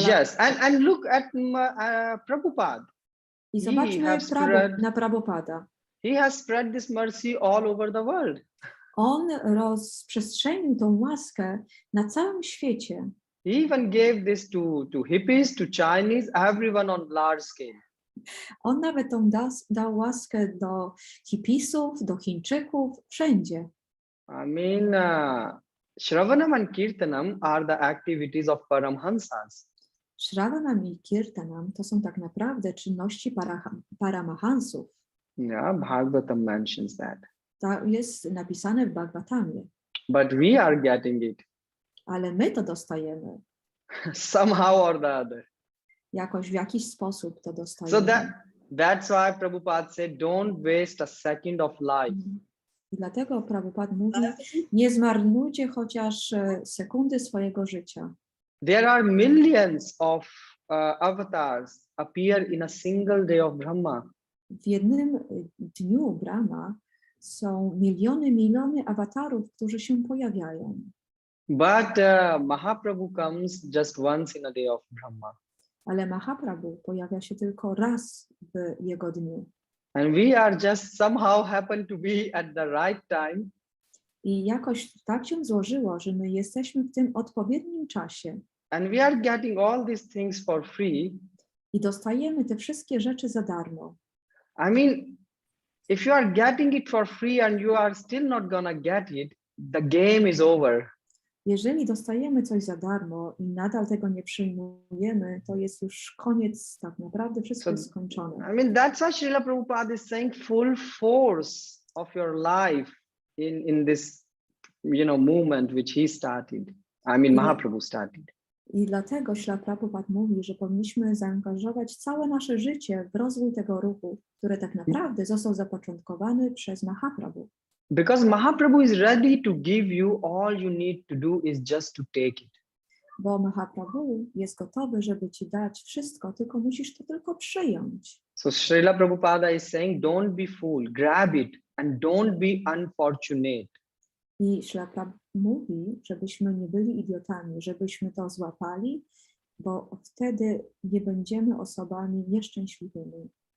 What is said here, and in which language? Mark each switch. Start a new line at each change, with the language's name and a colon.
English: yes, and look at Prabhupada.
Polish: I zobaczmy na Prabhupada.
English: He has spread this mercy all over the world.
Polish: On rozprzestrzenił tą łaskę na całym świecie.
English: He even gave this to hippies, to Chinese, everyone on large scale.
Polish: On nawet tą dał łaskę do hipisów, do Chińczyków, wszędzie.
English: I mean, Shravanam and Kirtanam are the activities of Paramhansas.
Polish: Shravanam i Kirtanam to są tak naprawdę czynności paramahansów.
English: Yeah, Bhagavatam mentions that.
Polish: To jest napisane w Bhagavatamie.
English: But we are getting it
Polish: Ale my to dostajemy.
English: somehow or the other.
Polish: Jakoś w jakiś sposób to dostajemy.
English: So that's why Prabhupada said, don't waste a second of life.
Polish: I dlatego Prabhupada mówi, nie zmarnujcie chociaż sekundy swojego życia.
English: There are millions of avatars appear in a single day of Brahma.
Polish: W jednym dniu Brahma są miliony awatarów, którzy się pojawiają.
English: But Mahaprabhu comes just once in a day of Brahma.
Polish: Ale Mahaprabhu pojawia się tylko raz w jego dniu.
English: And we are just somehow happen to be at the right time.
Polish: I jakoś tak się złożyło, że my jesteśmy w tym odpowiednim czasie.
English: And we are getting all these things for free.
Polish: I dostajemy te wszystkie rzeczy za darmo.
English: I mean, if you are getting it for free and you are still not gonna get it, the game is over.
Polish: Jeżeli dostajemy coś za darmo i nadal tego nie przyjmujemy, to jest już koniec, tak naprawdę wszystko jest skończone.
English: I mean, that's why Srila Prabhupada is saying full force of your life in this, movement which he started. I mean, Mahaprabhu started.
Polish: I dlatego Śla Prabhupada mówi, że powinniśmy zaangażować całe nasze życie w rozwój tego ruchu, który tak naprawdę został zapoczątkowany przez Mahaprabhu.
English: Because Mahaprabhu is ready to give you, all you need to do is just to take it.
Polish: Bo Mahaprabhu jest gotowy, żeby ci dać wszystko, tylko musisz to tylko przyjąć.
English: So Srila Prabhupada is saying, don't be fool, grab it and don't be unfortunate.
Polish: I Śla Prabhupada mówi, żebyśmy nie byli idiotami, żebyśmy to złapali, bo wtedy nie będziemy osobami nieszczęśliwymi.